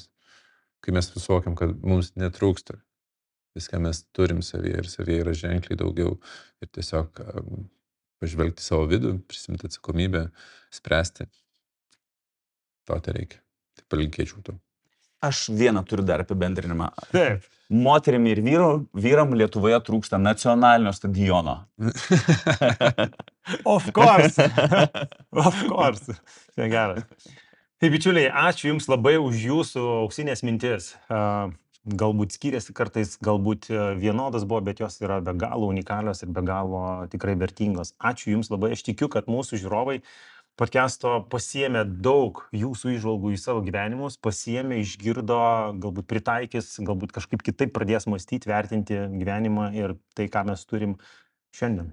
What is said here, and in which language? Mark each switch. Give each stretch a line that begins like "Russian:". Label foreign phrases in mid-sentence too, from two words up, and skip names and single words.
Lithuanian: Kai mes suvokiam, kad mums netrūksta, viską mes turim savyje ir savyje yra ženkliai daugiau ir tiesiog pažvelgti savo vidų, prisimti atsakomybę, spręsti. To tai reikia. Tai palinkėčiau to. Aš vieną turiu dar apibendrinimą. Taip. Moterim ir vyram Lietuvoje trūksta nacionalinio stadiono.
English: Of course. Of course.
Lithuanian: Čia geras. Tai bičiuliai, ačiū Jums labai už Jūsų auksinės mintis. Galbūt skiriasi kartais, galbūt vienodas buvo, bet jos yra be galo unikalios ir be galo tikrai vertingos. Ačiū Jums labai. Aš tikiu, kad mūsų žiūrovai podcast'o pasiėmė daug Jūsų įžvalgų į savo gyvenimus, pasiėmė, išgirdo, galbūt pritaikys, galbūt kažkaip kitaip pradės mąstyti, vertinti gyvenimą ir tai, ką mes turim šiandien.